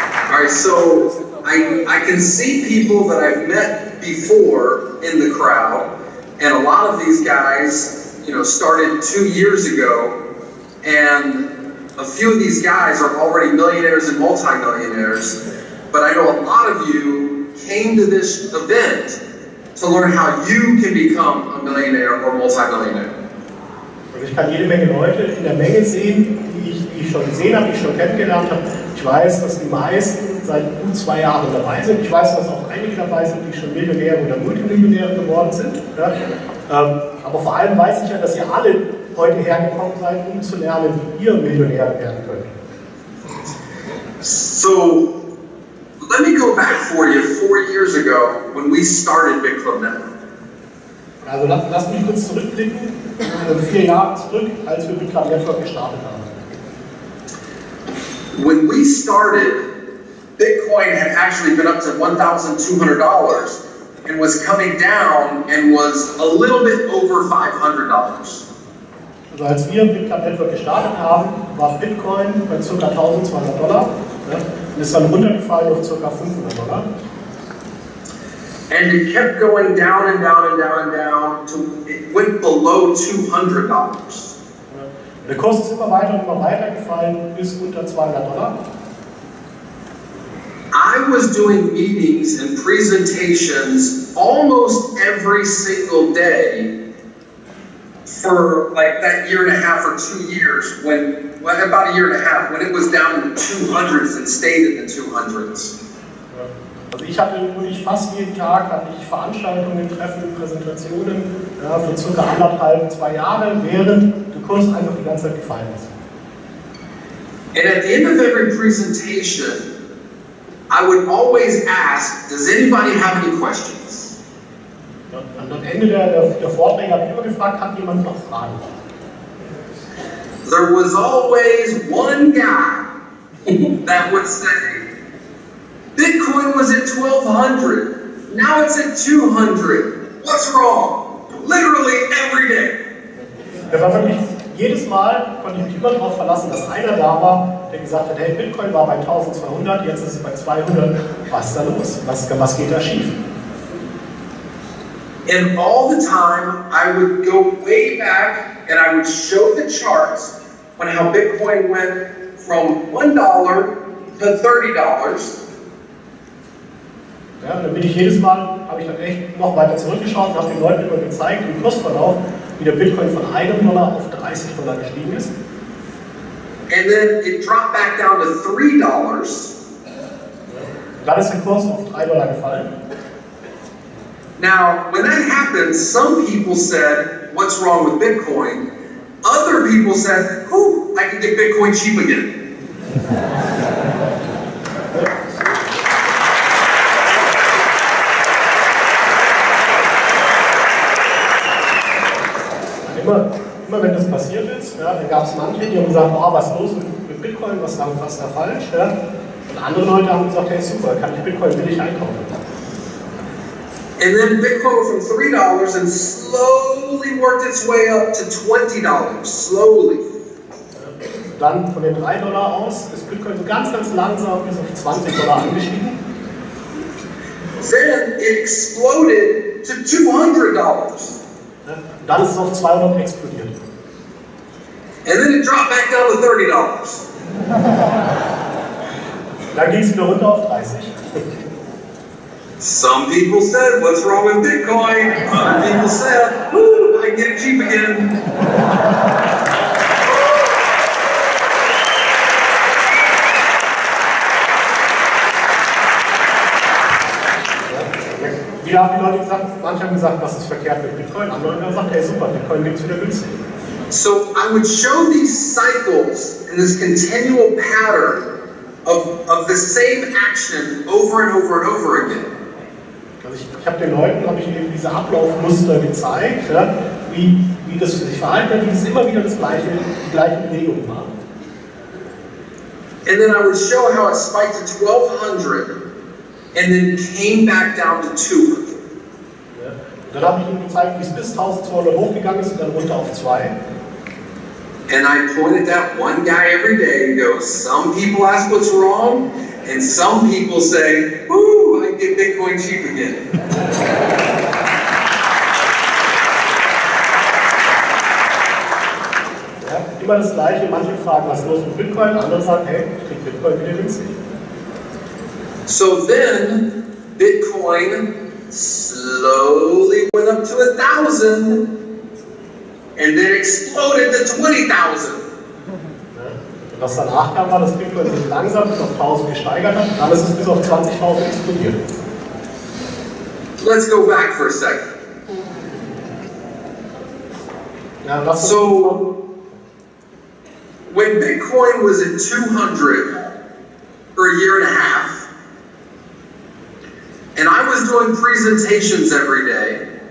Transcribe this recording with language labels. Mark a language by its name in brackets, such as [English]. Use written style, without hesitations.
[English] Alright, so I can see people that I've met before in the crowd, and a lot of these guys, started 2 years ago, and a few of these guys are already millionaires and multimillionaires, but I know a lot of you came to this event to learn how you can become a millionaire or multimillionaire. [German] Also ich kann jede Menge Leute in der Menge sehen, die ich schon gesehen habe, die ich schon kennengelernt habe. Ich weiß, dass die meisten seit gut 2 Jahren dabei sind. Ich weiß, dass auch einige dabei sind, die schon Millionäre oder Multimillionäre geworden sind. Aber vor allem weiß ich ja, dass ihr alle heute hergekommen seid, um zu lernen, wie ihr Millionäre werden könnt. [English] So, let me go back for you 4 years ago when we started Bitclub Network. [German] Also lasst mich kurz zurückblicken, 4 Jahre zurück, als wir Bitclub Network gestartet haben. [English] When we started, Bitcoin had actually been up to $1,200 and was coming down and was a little bit over $500. [German] Also als wir Bitclub Network gestartet haben, war Bitcoin bei ca. $1.200 und ist dann runtergefallen auf ca. $500. [English] And it kept going down and down and down and down to it went below $200. [German] Der Kurs ist immer weiter gefallen bis unter $200. [English] I was doing meetings and presentations almost every single day for like that year and a half or 2 years about a year and a half, when it was down in the 200s and stayed in the 200s. [German] Also ich hatte wirklich fast jeden Tag Veranstaltungen, Treffen, Präsentationen für ca. 1,5, 2 Jahre, während der Kurs einfach die ganze Zeit gefallen ist. [English] And at the end of every presentation, I would always ask, does anybody have any questions? [German] Und am Ende der Vorträge habe ich immer gefragt, hat jemand noch Fragen? [English] There was always one guy that would say, Bitcoin was at 1,200, now it's at 200, what's wrong? Literally every day. [German] Das war wirklich, jedes Mal konnte ich mich immer darauf verlassen, dass einer da war, der gesagt hat, hey, Bitcoin war bei 1.200, jetzt ist es bei 200, was ist da los? Was geht da schief? [English] And all the time, I would go way back and I would show the charts on how Bitcoin went from $1 to $30. [German] Ja, dann bin ich jedes Mal, habe ich dann echt noch weiter zurückgeschaut und habe den Leuten immer gezeigt, im Kursverlauf, wie der Bitcoin von $1 auf $30 gestiegen ist. [English] And then it dropped back down to $3. [German] Dann ist der Kurs auf $3 gefallen. [English] Now, when that happened, some people said, what's wrong with Bitcoin? Other people said, oh, I can get Bitcoin cheap again. [German] Immer wenn das passiert ist, ja, dann gab es manche, die haben gesagt, oh, was ist los mit Bitcoin, was ist da falsch? Ja? Und andere Leute haben gesagt, hey super, kann ich Bitcoin billig einkaufen. [English] And then Bitcoin went from $3 and slowly worked its way up to $20, slowly. [German] Dann von den $3 aus ist Bitcoin so ganz langsam bis auf $20 angestiegen. [English] Then it exploded to $200. [German] Dann ist es auf 200 explodiert. [English] And then it dropped back down to $30. [German] Dann ging es wieder runter auf 30. [English] Some people said, what's wrong with Bitcoin? Other people said, woo, I can get it cheap again. [German] Wieder haben die Leute gesagt, manche haben gesagt, was ist verkehrt mit Bitcoin, andere haben gesagt, hey super, Bitcoin gibt es wieder günstig. [English] So I would show these cycles and this continual pattern of the same action over and over and over again. [German] Also ich habe den Leuten eben diese Ablaufmuster gezeigt, ja, wie das sich verhalten hat, wie es immer wieder die gleiche Bewegung war. [English] And then I would show how it spiked to 1,200 and then came back down to 200. Ja. [German] Dann habe ich ihnen gezeigt, wie es bis 1.200 hochgegangen ist und dann runter auf 2. [English] And I pointed at one guy every day and go, some people ask what's wrong, and some people say, ooh, I get Bitcoin cheap again. [German] Ja, immer das Gleiche, manche fragen, was ist los mit Bitcoin, andere sagen, hey, ich krieg Bitcoin wieder günstig. [English] So then, Bitcoin slowly went up to 1,000, and then exploded to 20,000. [German] Und was danach kam, war, dass Bitcoin sich langsam bis auf 1.000 gesteigert hat, dann ist es bis auf 20.000 explodiert. [English] Let's go back for a second. Ja, so, when Bitcoin was at 200 for a year and a half, and I was doing presentations every day,